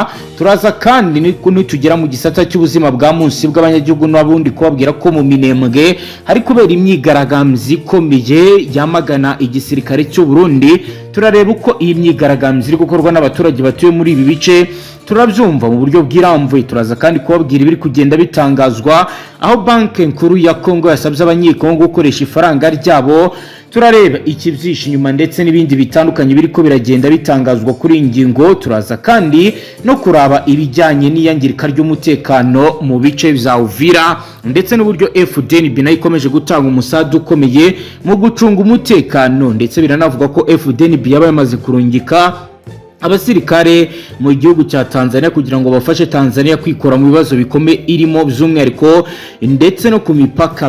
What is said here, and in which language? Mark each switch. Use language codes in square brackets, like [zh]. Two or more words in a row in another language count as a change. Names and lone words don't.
[rn] Turaza kandi nitugera mu gisata cy'ubuzima bwa munsi bw'abanyagihugu n'abundi kubabwira ko mu Minembwe hari kubera imyigaragambyo ikomeye yamagana igisirikare cy'u Burundi. Turareba uko iyi myigaragambyo iri gukorwa n'abaturage batuye muri ibi bice, turabyumva mu buryo bw'iramvuye. Turaza kandi kubabwira ibiri kugenda bitangazwa aho banki nkuru ya Kongo yasabye abanyekongo gukoresha ifaranga ryabo. Turareba ikibyisha inyuma ndetse n'ibindi bitandukanye biriko biragenda bitangazwa kuri ingingo. Turaza kandi no kuraba ibijyanye n'iyangirika ry'umutekano mu bice bya Uvira ndetse n'uburyo Fdnb nayo ikomeje gutanga umusadu ukomeye mu gucunga umutekano ndetse biranavuga ko Fdnb yabaye amaze kurungika abasirikare mu gihugu cya Tanzania kugira ngo bafashe Tanzania kwikora mu bibazo bikomeye irimo by'umwihariko ndetse no ku mipaka.